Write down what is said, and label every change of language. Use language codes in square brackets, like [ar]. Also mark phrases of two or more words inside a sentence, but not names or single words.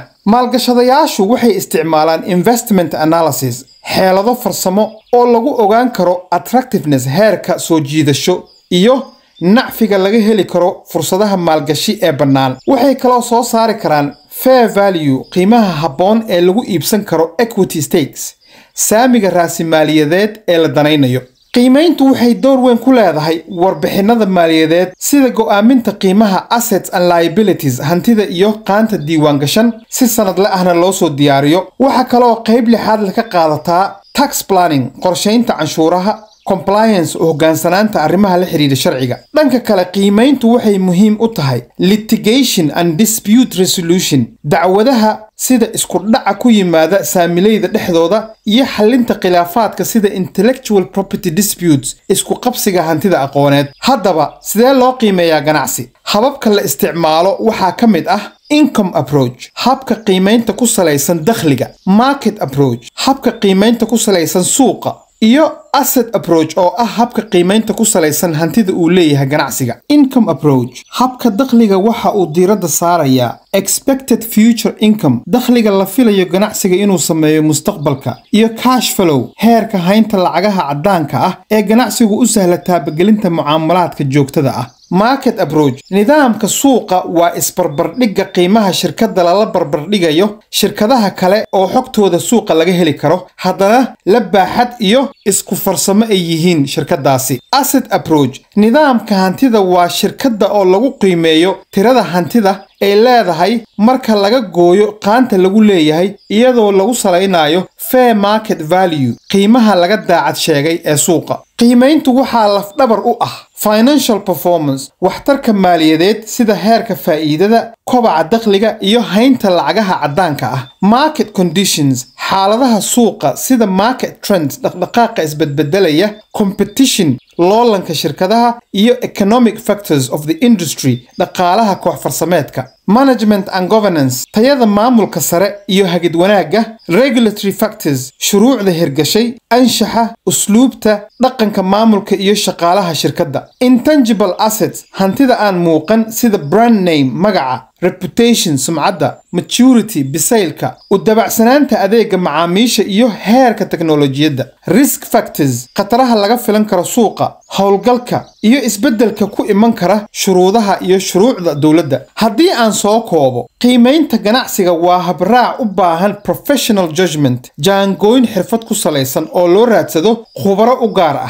[so] maalgashadayaashu waxay isticmaalaan [en] investment analysis [so] xeelado farsamo oo lagu ogaan karo attractiveness heerka soo jiidasho iyo nacfiga laga heli karo fursadaha maalgashi ee bannaan. waxay kaloo soo saari karaan [en] fair value [so] qiimaha habboon ee lagu iibsan karo [en] equity stakes [so] saamiga raasimaaliyadeed ee la danaynayo. qiimeyntu waxay door weyn ku leedahay warbixinada maaliyadeed sida go'aaminta qiimaha [en] assets and liabilities [so] hantida iyo qaanta diiwaan gashan si sanadle ahna loo soo diyaariyo. waxa kale oo qayb lixaad ka qaadataa [en] tax planning [so] qorsheynta canshuuraha, compliance oo hoggaansanaanta arrimaha la xiriira sharciga. dhanka kale qiimeyntu waxay muhiim u tahay [en] litigation and dispute resolution [so] dacwadaha sida isku dhaca ku yimaada saamileyda dhexdooda iyo xalinta khilaafaadka sida [en] intellectual property disputes [so] isku qabsiga hantida aqooneed. haddaba sidee loo qiimeeyaa ganacsi? hababka la isticmaalo waxaa ka mid ah [en] income approach [so] habka qiimeynta ku salaysan dakhliga, [en] market approach [so] habka qiimeynta ku salaysan suuqa, iyo [en] asset approach [so] oo ah habka qiimeynta ku salaysan hantida uu leeyahay ganacsiga. [en] income approach [so] habka dakhliga waxa uu diiradda saarayaa [en] expected future income [so] dakhliga la filayo ganacsiga inuu sameeyo mustaqbalka, iyo [en] cash flow [so] heerka haynta lacagaha caddaanka ah ee ganacsigu u sahla taabagelinta mucaamalaadka joogtada ah. [en] market approach [so] nidaamka suuqa waa isbarbardhigga qiimaha shirkadda lala barbardhigayo shirkadaha kale oo xogtooda suuqa laga heli karo haddana la baaxad iyo isku farsamo ay yihiin shirkadaasi. [en] asset approach [so] nidaamka hantida waa shirkadda oo lagu qiimeeyo tirada hantida ay leedahay marka laga gooyo qaanta lagu leeyahay iyadoo lagu salaynayo [en] fair market value [so] qiimaha laga daacad sheegay ee suuqa. qiimeyntu waxaa lafdhabar u ah [en] financial performance [so] waxtarka maaliyadeed sida heerka faa'iidada, kobaca dakhliga iyo haynta lacagaha caddaanka ah. [en] market conditions [so] xaaladaha suuqa sida [en] market trends [so] dhaqdhaqaaqa isbedbedelaya, competition loolanka shirkadaha iyo [en] economic factors of the industry [so] dhaqaalaha koox farsameedka. [en] management and governance [so] tayada maamulka sare iyo hagid wanaagga, [en] regulatory factors [so] shuruucda hirgashay, anshaxa, usluubta, dhaqanka maamulka iyo shaqaalaha shirkadda. [en] intangible assets [so] hantida aan muuqan sida [en] brand name [so] magaca, reputation sumcadda, maturity bisaylka, u dabacsanaanta adeega macaamiisha iyo heerka teknolojiyadda. [en] risk factors [so] khataraha laga filan karo suuqa, howlgalka iyo isbeddelka ku iman kara shuruudaha iyo shuruucda dowladda. haddii aan soo koobo, qiimeynta ganacsiga waa habraac u baahan [en] professional judgment [so] jaangooyn xirfad ku salaysan oo loo raadsado khubaro u gaar ah.